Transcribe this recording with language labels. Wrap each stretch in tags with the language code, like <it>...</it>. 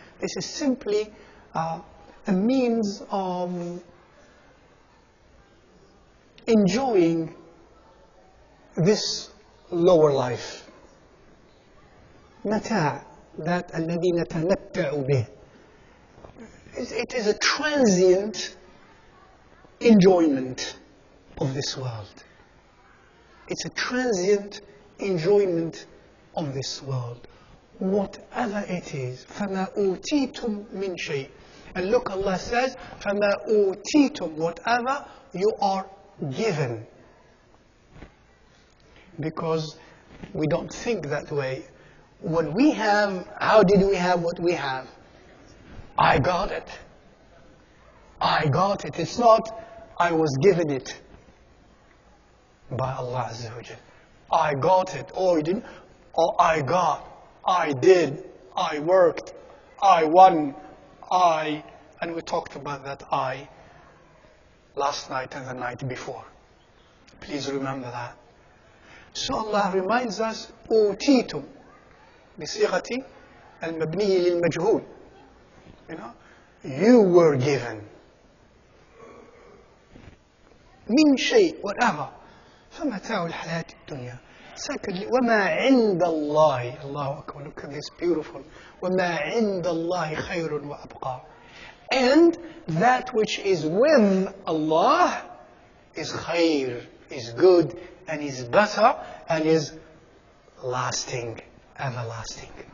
<en>This is simply a means of enjoying this lower life.</en> <ar>متاع,</ar> <en>that</en> <ar>الذي نتمتع به.</ar> <en>It is a transient enjoyment of this world. It's a transient enjoyment of this world. Whatever it is,</en> <ar>فَمَا أُوتِيتُم مِّن شَيْءٍ.</ar> <en>And look, Allah says,</en> <ar>فَمَا أُوتِيتُم,</ar> <en>whatever you are given. Because we don't think that way. When we have, how did we have what we have? I got it. I got it. It's not, I was given it by Allah Azza wa Jal. I got it. Or you didn't. Or I got. I did. I worked. I won. And we talked about that I last night and the night before. Please remember that. So Allah reminds us,</en> <ar>أوتيتم بصيغة المبني للمجهول.</ar> <en>You were given.</en> <ar>من شيء,</ar> <en>whatever.</en> <ar>فمتاع الحياة الدنيا.</ar> <en>Secondly,</en> <ar>وما عند الله.</ar> <en>Allahu Akbar, look at this beautiful.</en> <ar>وما عند الله خير وأبقى.</ar> <en>And that which is with Allah is khair, is good, and is better, and is lasting, everlasting.</en>